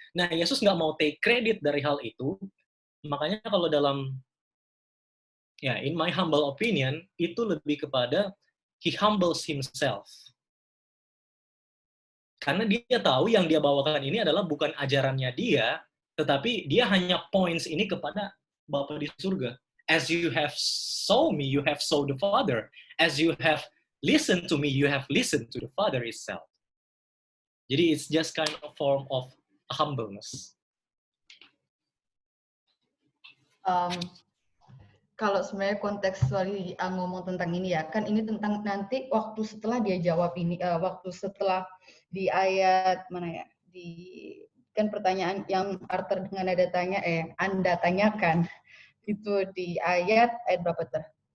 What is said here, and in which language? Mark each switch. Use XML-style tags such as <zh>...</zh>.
<id>Nah, Yesus nggak mau</id> <en>take credit</en> <id>dari hal itu, makanya kalau dalam,</id> <en>in my humble opinion,</en> <id>itu lebih kepada</id> <en>he humbles himself.</en> <id>Karena dia tahu yang dia bawakan ini adalah bukan ajarannya dia, tetapi dia hanya points ini kepada Bapa di surga.</id> <en>As you have saw me, you have saw the Father. As you have listened to me, you have listened to the Father itself.</en> <id>Jadi</id> <en>it's just kind of form of humbleness.</en> <id>Kalau sebenarnya kontekstuali ngomong tentang ini ya, kan ini tentang nanti waktu setelah dia jawab ini, waktu setelah di ayat mana ya, di kan pertanyaan yang Arthur dengan ada tanya, Anda tanyakan, itu di ayat berapa ter?</id>